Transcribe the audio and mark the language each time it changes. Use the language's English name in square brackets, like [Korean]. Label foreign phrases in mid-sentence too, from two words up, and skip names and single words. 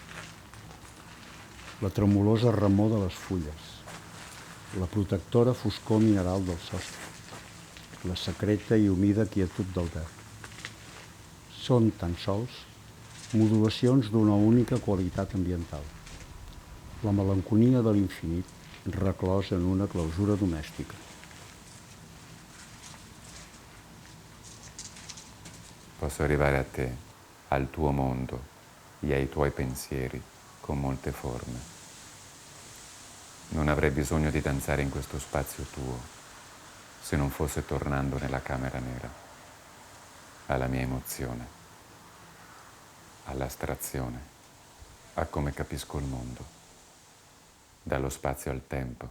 [Catalan] La tremolosa remor de les fulles, la protectora foscor mineral del sostre, la secreta i humida quietud del verd. Són tan sols modulacions d'una única qualitat ambiental, la melanconia de l'infinit reclòs en una clausura domèstica. [Italian] Posso arrivare a te, al tuo mondo e ai tuoi pensieri con molte forme. Non avrei bisogno di danzare in questo spazio tuo se non fosse tornando nella camera nera, alla mia emozione, all'astrazione, a come capisco il mondo, dallo spazio al tempo.